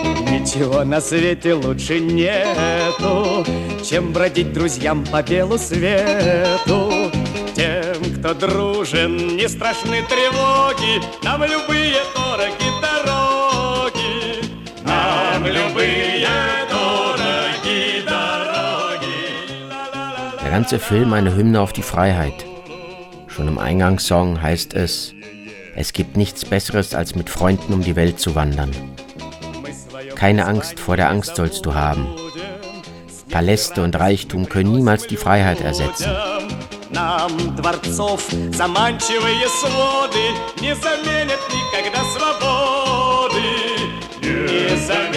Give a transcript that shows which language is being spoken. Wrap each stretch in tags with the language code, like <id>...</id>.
<ru>Ничего на свете лучше нету, чем бродить друзьям по белу свету. Тем, кто дружен, не страшны тревоги, нам любые дороги дороги. Нам любые дороги дороги.</ru> <de>Der ganze Film eine Hymne auf die Freiheit. Schon im Eingangssong heißt es: Es gibt nichts Besseres, als mit Freunden um die Welt zu wandern. Keine Angst vor der Angst sollst du haben. Paläste und Reichtum können niemals die Freiheit ersetzen.</de> <ru>Нам дворцов заманчивые своды не заменят никогда свободы. Не заменят никогда свободы.</ru>